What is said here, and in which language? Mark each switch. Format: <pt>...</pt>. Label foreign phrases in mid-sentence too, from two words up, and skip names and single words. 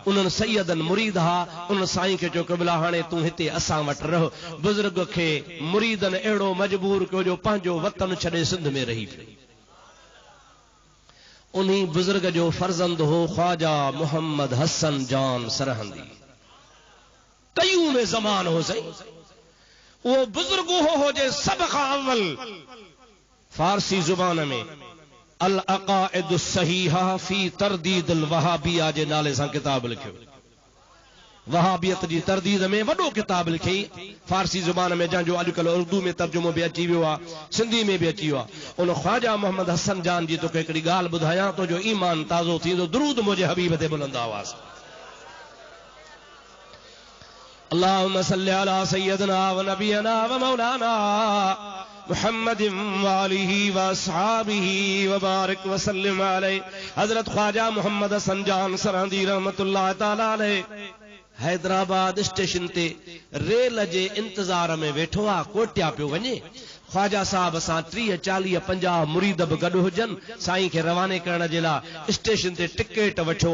<sd>उन्हनि सैयदनि मुरीद हा, उन साईं खे चयो क़िबला हाणे तूं हिते असां वटि रहो। बुज़ुर्ग खे मुरीदनि अहिड़ो मजबूर कयो जो पंहिंजो वतन छॾे सिंध में रही पियो। उन्ही बुज़ुर्ग जो फर्ज़ंद हो ख्वाजा मोहम्मद हसन जान सरहंदी, कयूं में ज़मान हो सही। वो बुजुर्ग हो जे सब खां अव्वल फारसी जुबान में अल अक़ाइद सहीहा फी तरदीद अल वहाबिया जे नाले सां किताब लिखियो। वहाबियत जी तरदीद में वॾो किताब लिखी फारसी जुबान में, जंहिंजो अॼुकल्ह उर्दू में तर्जुमो बि अची वियो आहे, सिंधी में बि अची वियो आहे। उन ख्वाजा मोहम्मद हसन जान जी तोखे हिकिड़ी ॻाल्हि ॿुधायां तो जो ईमान ताज़ो थींदो। दुरूद मुंहिंजे हबीब ते बुलंद आवाज़।</sd> <ar>اللهم صل على سيدنا و نبينا و مولانا محمد و آله و أصحابه و بارك و سلم عليه.</ar> <sd>हजरत ख्वाजा मोहम्मद हसन जान सरहंदी</sd> <ar>رحمة الله تعالى عليه</ar> <sd>हैदराबाद स्टेशन ते रेल जे इंतजार में वेठो आहे, कोटिया पियो वञे। ख्वाजा साहब असां 30 40 50 मुरीद बि गॾु हुजनि साईं खे रवाने करण जे लाइ स्टेशन ते टिकेट वठो।</sd>